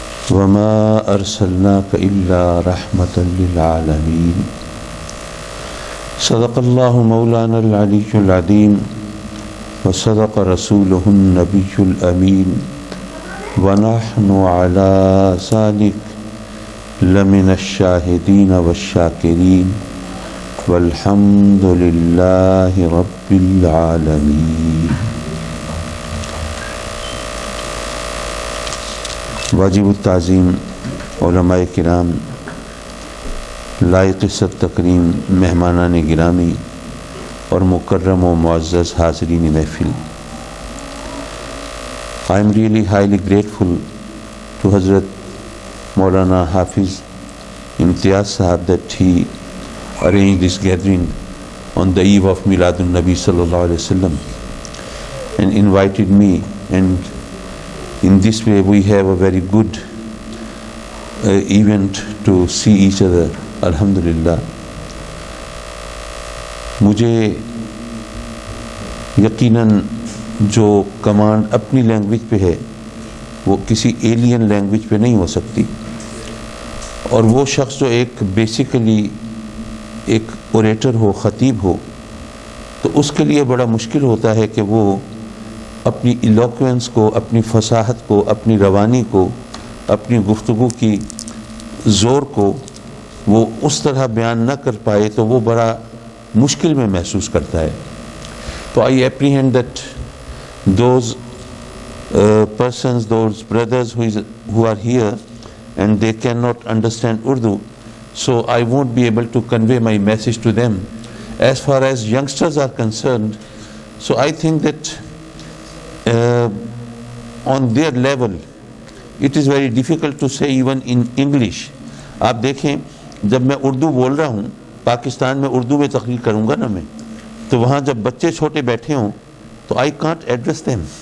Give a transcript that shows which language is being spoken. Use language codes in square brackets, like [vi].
[ar] وما أرسلناك إلا رحمة للعالمين صدق الله مولانا العلي العظيم وصدق رسوله النبي الأمين ونحن على ذلك لمن الشاهدين والشاكرين والحمد لله رب العالمين. [ur] واجب التعظیم علماء کرام، لائق صد تکریم مہمانان گرامی اور مکرم و معزز حاضرین محفل، [en] I am really highly grateful to Hazrat Maulana Hafiz Imtiaz Sahab that he arranged this gathering on the eve of Miladun Nabi [ar] sallallahu alaihi wasallam [en] and invited me, and in this way we have a very good event to see each other. [ar] Alhamdulillah. [ur] مجھے یقیناً جو command اپنی language پہ ہے وہ کسی alien language پہ نہیں ہو سکتی، اور وہ شخص جو ایک بیسیکلی ایک اوریٹر ہو، خطیب ہو، تو اس کے لیے بڑا مشکل ہوتا ہے کہ وہ اپنی ایلوکوینس کو، اپنی فصاحت کو، اپنی روانی کو، اپنی گفتگو کی زور کو وہ اس طرح بیان نہ کر پائے تو وہ بڑا مشکل میں محسوس کرتا ہے. [en] تو I apprehend that those persons, those brothers who are here and they cannot understand Urdu, so I won't be able to convey my message to them. As far as youngsters are concerned, so I think that on their level it is very difficult to say even in English. [ur] آپ دیکھیں، جب میں اردو بول رہا ہوں، پاکستان میں اردو میں تقریر کروں گا نا میں، تو وہاں جب بچے چھوٹے بیٹھے ہوں تو [en] I can't address them.